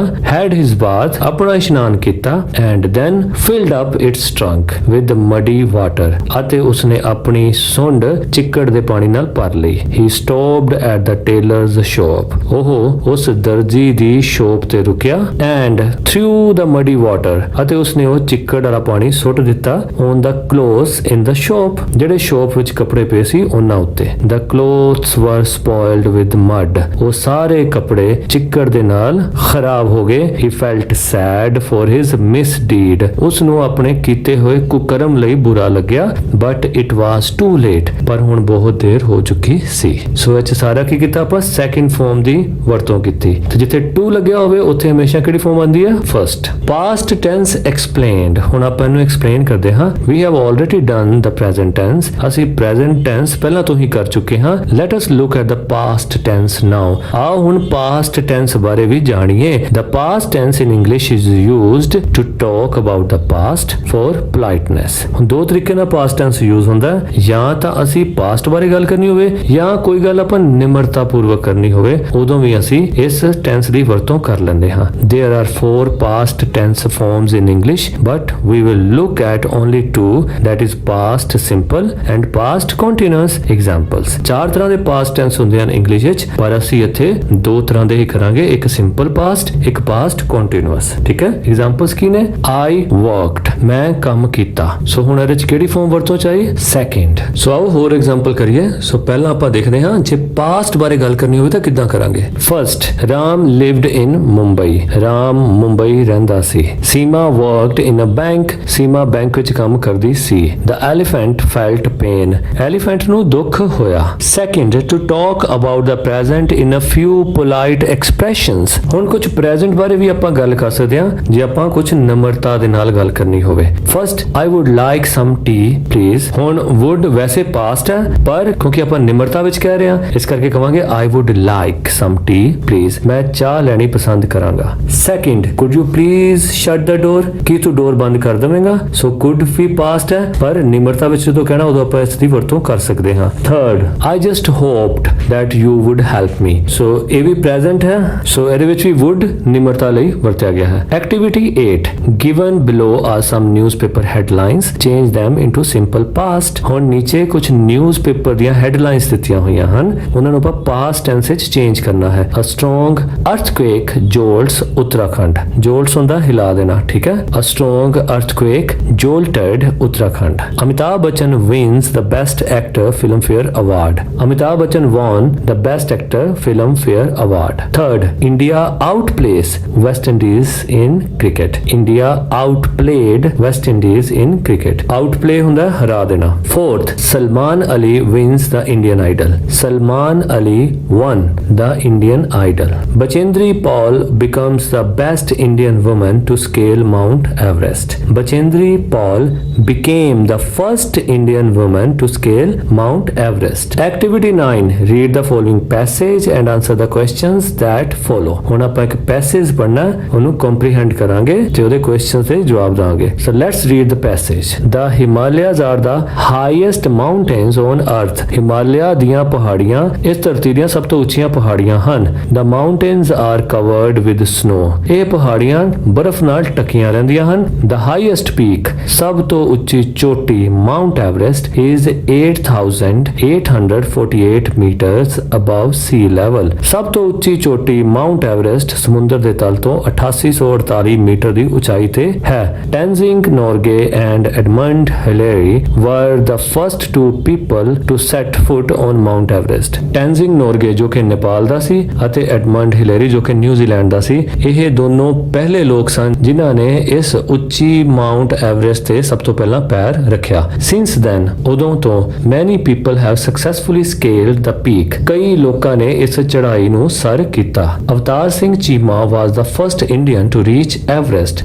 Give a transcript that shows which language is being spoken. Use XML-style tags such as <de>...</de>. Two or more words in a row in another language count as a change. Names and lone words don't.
<en>Had his bath.</en> <pa>ਆਪਣਾ ਇਸ਼ਨਾਨ ਕੀਤਾ.</pa> <en>And then filled up its trunk with muddy water.</en> <pa>ਅਤੇ ਉਸਨੇ ਆਪਣੀ ਸੁੰਡ ਚਿੱਕੜ ਦੇ ਪਾਣੀ ਨਾਲ ਭਰ ਲਈ.</pa> <en>He stopped at the tailor's shop.</en> <pa>ਉਹ ਉਸ ਦਰਜੀ ਦੀ ਸ਼ੋਪ ਤੇ ਰੁਕਿਆ.</pa> <en>And threw the muddy water.</en> <pa>ਅਤੇ ਉਸਨੇ ਉਹ ਚਿੱਕੜ ਵਾਲਾ ਪਾਣੀ ਸੁੱਟ ਦਿੱਤਾ</pa> <en>on the clothes in the shop.</en> <pa>ਜਿਹੜੇ ਸ਼ੋਪ ਵਿੱਚ ਕੱਪੜੇ ਪਏ ਸੀ ਉਹਨਾਂ ਉੱਤੇ.</pa> <en>The clothes were spoiled with mud.</en> <pa>ਉਹ ਸਾਰੇ ਕੱਪੜੇ ਚਿੱਕੜ ਦੇ ਨਾਲ ਖਰਾਬ ਹੋ ਗਏ.</pa> <en>He felt sad for his misdeed.</en> <pa>ਉਸ ਨੂੰ ਆਪਣੇ ਕੀਤੇ ਹੋਏ ਕੁਕਰਮ ਲਈ ਬੁਰਾ ਲੱਗਿਆ.</pa> <en>But it was too late.</en> <pa>ਪਰ ਹੁਣ ਬਹੁਤ ਦੇਰ ਹੋ ਚੁੱਕੀ ਸੀ. ਸੋ ਇਹ 'ਚ ਸਾਰਾ ਕੀ ਕੀਤਾ ਆਪਾਂ?</pa> <en>second form</en> <pa>ਦੀ ਵਰਤੋਂ ਕੀਤੀ. ਤੇ ਜਿੱਥੇ to ਲੱਗਿਆ ਹੋਵੇ ਉੱਥੇ ਹਮੇਸ਼ਾ ਕਿਹੜੀ ਫਾਰਮ ਆਉਂਦੀ ਹੈ? ਫਰਸਟ.</pa> <en>Past tense explained.</en> <pa>ਹੁਣ ਆਪਾਂ ਇਹਨੂੰ ਐਕਸਪਲੇਨ ਕਰਦੇ ਹਾਂ.</pa> <en>We have already done the present tense.</en> <pa>ਅਸੀਂ</pa> <en>present tense</en> <pa>ਪਹਿਲਾਂ ਤੋਂ ਹੀ ਕਰ ਚੁੱਕੇ ਹਾਂ.</pa> <en>Let us look at the past tense now.</en> <pa>ਆਓ ਹੁਣ</pa> <en>past tense</en> <pa>ਬਾਰੇ ਵੀ ਜਾਣੀਏ.</pa> <en>The past tense in English is used to talk about the past for politeness.</en> <pa>ਹੁਣ ਦੋ ਤਰੀਕੇ ਨਾਲ</pa> <en>past tense use</en> <pa>ਹੁੰਦਾ ਹੈ. ਜਾਂ ਤਾਂ ਅਸੀਂ past ਬਾਰੇ ਗੱਲ ਕਰਨੀ ਹੋਵੇ ਜਾਂ ਕੋਈ ਗੱਲ ਆਪਾਂ ਨਿਮਰਤਾ ਪੂਰਵਕ ਕਰਨੀ ਹੋਵੇ ਉਦੋਂ ਵੀ ਅਸੀਂ ਇਸ tense ਦੀ ਵਰਤੋਂ ਕਰ ਲੈਂਦੇ ਹਾਂ.</pa> <en>There are 4 past tense forms in English, but we will look at only 2, that is past simple and past continuous examples.</en> <pa>4 ਤਰ੍ਹਾਂ ਦੇ</pa> <en>past tense</en> <pa>ਹੁੰਦੇ ਹਨ ਇੰਗਲਿਸ਼ ਵਿੱਚ, ਪਰ ਅਸੀਂ ਇੱਥੇ 2 ਤਰ੍ਹਾਂ ਦੇ ਹੀ ਕਰਾਂਗੇ. ਇੱਕ</pa> <en>simple past,</en> <pa>ਇੱਕ</pa> <en>past continuous.</en> <pa>ਠੀਕ ਹੈ? ਐਗਜ਼ਾਮਪਲਸ ਕੀ ਨੇ?</pa> <en>I worked.</en> <pa>ਮੈਂ ਕੰਮ ਕੀਤਾ. ਸੋ ਹੁਣ ਇਹਦੇ ਵਿੱਚ ਕਿਹੜੀ ਫਾਰਮ ਵਰਤੋਂ ਚਾਹੀਏ? ਸੈਕਿੰਡ. ਸੋ ਆਓ ਹੋਰ ਐਗਜ਼ਾਮਪਲ ਕਰੀਏ. ਸੋ ਪਹਿਲਾਂ ਆਪਾਂ ਦੇਖਦੇ ਹਾਂ ਜੇ past ਬਾਰੇ ਗੱਲ ਕਰਨੀ ਹੋਵੇ ਤਾਂ ਕਿੱਦਾਂ ਕਰਾਂਗੇ.</pa> <en>ਫਰਸਟ, ਰਾਮ lived in ਮੁੰਬਈ.</en> <pa>ਰਾਮ ਮੁੰਬਈ ਰਹਿੰਦਾ ਸੀ.</pa> <en>ਸੀਮਾ worked in a bank.</en> <pa>ਸੀਮਾ ਬੈਂਕ ਵਿੱਚ ਕੰਮ ਕਰਦੀ ਸੀ.</pa> <en>The elephant felt pain.</en> <pa>ਐਲੀਫੈਂਟ ਨੂੰ ਦੁੱਖ ਹੋਇਆ.</pa> <en>Second, to talk about the present in a few polite expressions.</en> <pa>questions। ਹੁਣ ਕੁਝ present ਬਾਰੇ ਵੀ ਆਪਾਂ ਗੱਲ ਕਰ ਸਕਦੇ ਹਾਂ ਜੇ ਆਪਾਂ ਕੁਝ ਨਮਰਤਾ ਦੇ ਨਾਲ ਗੱਲ ਕਰਨੀ ਹੋਵੇ।</pa> <en>First, I would like some tea please।</en> <pa>ਹੁਣ would ਵੈਸੇ past ਹੈ ਪਰ ਕਿਉਂਕਿ ਆਪਾਂ ਨਿਮਰਤਾ ਵਿੱਚ ਕਹਿ ਰਹੇ ਹਾਂ ਇਸ ਕਰਕੇ ਕਵਾਂਗੇ</pa> <en>I would like some tea please।</en> <pa>ਮੈਂ ਚਾਹ ਲੈਣੀ ਪਸੰਦ ਕਰਾਂਗਾ।</pa> <en>Second, could you please shut the door।</en> <pa>ਕੀ ਤੂੰ ਡੋਰ ਬੰਦ ਕਰ ਦੇਵੇਂਗਾ। ਸੋ could ਵੀ past ਹੈ ਪਰ ਨਿਮਰਤਾ ਵਿੱਚ ਜਦੋਂ ਕਹਿਣਾ ਉਦੋਂ ਆਪਾਂ ਇਸ ਦੀ ਵਰਤੋਂ ਕਰ ਸਕਦੇ ਹਾਂ।</pa> <en>Third, I just hoped that you would help me।</en> <pa>ਸੋ ਇਹ ਵੀ present ਹੈ ਸੋ ਇਹਦੇ ਵਿੱਚ ਵੀ would ਨਿਮਰਤਾ ਲਈ ਵਰਤਿਆ ਗਿਆ ਹੈ।</pa> <en>Activity 8, given below are some newspaper headlines, change them into simple past।</en> <pa>ਹੁਣ ਨੀਚੇ ਕੁਝ newspaper ਦੀਆਂ headlines ਦਿੱਤੀਆਂ ਹੋਈਆਂ ਹਨ ਉਹਨਾਂ ਨੂੰ ਆਪਾਂ</pa> <en>past tense</en> <pa>ਵਿੱਚ change ਕਰਨਾ ਹੈ।</pa> <en>A strong earthquake jolts ਉੱਤਰਾਖੰਡ। jolts</en> <pa>ਹੁੰਦਾ ਹਿਲਾ ਦੇਣਾ ਠੀਕ ਹੈ।</pa> <en>A strong earthquake jolted ਉੱਤਰਾਖੰਡ। ਅਮਿਤਾਭ ਬੱਚਨ wins the best actor filmfare award। ਅਮਿਤਾਭ ਬੱਚਨ won the best actor filmfare award। Third, India outplays West Indies in cricket। India outplayed West Indies in cricket।</en> <pa>outplay ਹੁੰਦਾ ਹਰਾ ਦੇਣਾ।</pa> <en>Fourth, Salman Ali wins the Indian Idol। Salman Ali won the Indian Idol। Bachendri Paul becomes the best Indian woman to scale Mount Everest। Bachendri Paul became the first Indian woman to scale Mount Everest। Activity 9, read the following passage and answer the questions that follow।</en> <pa>ਹੁਣ ਆਪਾਂ ਇੱਕ ਪੈਸੇਜ ਪੜ੍ਹਨਾ ਉਹਨੂੰ ਕੰਪਰੀਹੈਂਡ ਕਰਾਂਗੇ ਤੇ ਉਹਦੇ ਕੁਐਸਚਨਸ ਦੇ ਜਵਾਬ ਦਾਂਗੇ।</pa> <en>So let's read the passage। The Himalayas are the highest mountains on earth।</en> <pa>ਹਿਮਾਲਿਆ ਦੀਆਂ ਪਹਾੜੀਆਂ ਇਸ ਧਰਤੀ ਦੀਆਂ ਸਭ ਤੋਂ ਉੱਚੀਆਂ ਪਹਾੜੀਆਂ ਹਨ।</pa> <en>The mountains are covered with snow।</en> <pa>ਇਹ ਪਹਾੜੀਆਂ ਬਰਫ਼ ਨਾਲ ਢੱਕੀਆਂ ਰਹਿੰਦੀਆਂ ਹਨ।</pa> <en>The highest peak</en> <pa>ਸਭ ਤੋਂ ਉੱਚੀ ਚੋਟੀ</pa> <en>ਮਾਊਂਟ ਐਵਰੈਸਟ is 8,848 meters above sea level।</en> <pa>ਸਭ ਤੋਂ ਉੱਚੀ ਚੋਟੀ ਮਾਊਂਟ ਐਵਰੈਸਟ ਸਮੁੰਦਰ ਦੇ ਤਲ ਤੋਂ 8848 ਮੀਟਰ ਦੀ ਉਚਾਈ ਤੇ ਹੈ।</pa> <en>Tenzing Norgay and Edmund Hillary were the first two people to set foot on Mount Everest।</en> <pa>Tenzing Norgay ਜੋ ਕਿ ਨੇਪਾਲ ਦਾ ਸੀ ਅਤੇ ਐਡਮੰਡ ਹਿਲੇਰੀ ਜੋ ਕਿ ਨਿਊਜ਼ੀਲੈਂਡ ਦਾ ਸੀ ਇਹ ਦੋਨੋਂ ਪਹਿਲੇ ਲੋਕ ਸਨ ਜਿਨ੍ਹਾਂ ਨੇ ਇਸ ਉੱਚੀ ਮਾਊਂਟ ਐਵਰੈਸਟ ਤੇ ਸਭ ਤੋਂ ਪਹਿਲਾਂ ਪੈਰ ਰੱਖਿਆ।</pa> <en>Since then</en> <pa>ਉਦੋਂ ਤੋਂ</pa> <en>many people have successfully scaled the peak।</en> <pa>ਕਈ ਲੋਕਾਂ ਨੇ ਇਸ ਚੜ੍ਹਾਈ ਨੂੰ ਸਰ ਕੀਤਾ।</pa> <en>ਅਵਤਾਰ ਸਿੰਘ ਚੀਮਾ was the first Indian to reach Everest।</en>